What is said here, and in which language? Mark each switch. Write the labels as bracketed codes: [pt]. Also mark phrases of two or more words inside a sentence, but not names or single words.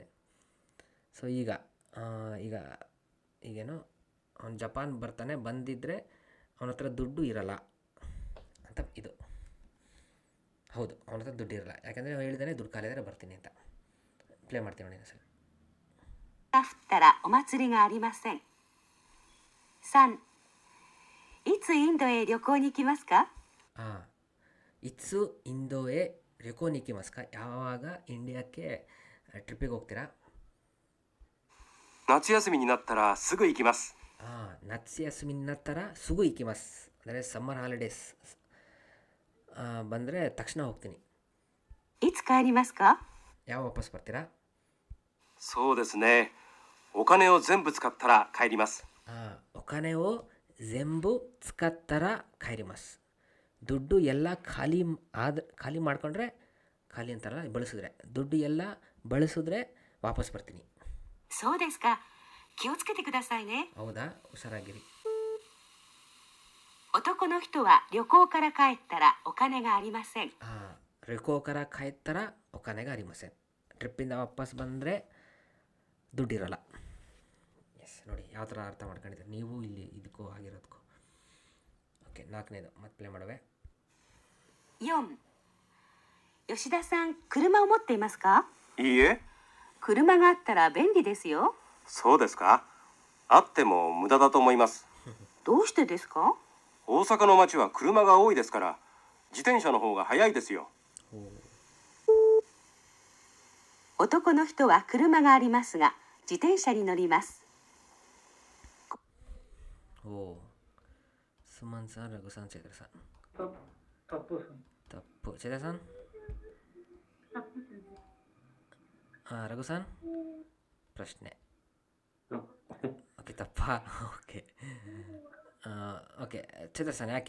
[kn] ಸೊ ಈಗೇನು ಅವನು ಜಪಾನ್ ಬರ್ತಾನೆ, ಬಂದಿದ್ದರೆ ಅವನ ಹತ್ರ ದುಡ್ಡು ಇರಲ್ಲ ಅಂತ ಇದು. ಹೌದು, ಅವನ ಹತ್ರ ದುಡ್ಡು ಇರಲ್ಲ, ಯಾಕಂದರೆ ಅವನು ಹೇಳಿದಾನೆ ದುಡ್ಡು ಖಾಲಿ ಆದರೆ ಬರ್ತೀನಿ ಅಂತ. ಪ್ಲೇ ಮಾಡ್ತೀನಿ ನೋಡಿ ಸರ್. [ja] 降ったらお祭りがありません。3. いつインドへ旅行に行きますか？いつインドへ旅行に行きますか? [kn] ಯಾವಾಗ ಇಂಡಿಯಾಕ್ಕೆ ಟ್ರಿಪ್ಪಿಗೆ ಹೋಗ್ತೀರಾ? [ja] 夏休みになったらすぐ行きます。夏休みになったらすぐ行きます。 [kn] ಅಂದರೆ [en] summer holidays [kn] ಬಂದರೆ ತಕ್ಷಣ ಹೋಗ್ತೀನಿ. [ja] いつ帰りますか？ [kn] ಯಾವ ವಾಪಸ್ ಬರ್ತೀರಾ? [ja] そうですね。お金を全部使ったら帰ります。お金を全部使ったら帰ります。 [kn] ದುಡ್ಡು ಎಲ್ಲ ಖಾಲಿ ಮಾಡ್ಕೊಂಡ್ರೆ, ಖಾಲಿ ಅಂತಾರಲ್ಲ ಬಳಸಿದ್ರೆ, ದುಡ್ಡು ಎಲ್ಲ ಬಳಸಿದ್ರೆ ವಾಪಸ್ ಬರ್ತೀನಿ. [ja] そうですか。気をつけてくださいね。 [kn] ಹೌದಾ? ಹುಷಾರಾಗಿರಿ. [ja] 男の人は旅行から帰ったらお金がありません。旅行から帰ったらお金がありません. [kn] ಟ್ರಿಪ್ಪಿಂದ ವಾಪಸ್ ಬಂದರೆ ದುಡ್ಡಿರಲ್ಲ. ಎಸ್. ನೋಡಿ ಯಾವ ಥರ ಅರ್ಥ ಮಾಡ್ಕೊಂಡಿದ್ದೀರಿ ನೀವು ಇಲ್ಲಿ ಇದಕ್ಕೂ ಆಗಿರೋದಕ್ಕೂ. ಓಕೆ. 4ನೇದು ಮತ್ತೆ ಪ್ಲೇ ಮಾಡುವೆ. [ja] 4. 吉田さん、車を持っていますか？いいえ。車があったら便利ですよ。そうですか。あっても無駄だと思います。どうしてですか？大阪の街は車が多いですから、自転車の方が早いですよ。男の人は車がありますが、自転車に乗ります。 [kn] ಸುಮನ್ ಸರ್, ರಘು ಸರ್, ಚೇತರ್ ಸರ್. ತಪ್ಪು ಸರ್. ತಪ್ಪು. ಚೇತರ್ ಸರ್? ತಪ್ಪು ಸೆನ್ಸೆ. ರಘು ಸರ್ ಪ್ರಶ್ನೆ. ಓಕೆ. ತಪ್ಪಾ? ಓಕೆ. ಚೇತರ್ ಸರ್ ಯಾಕೆ?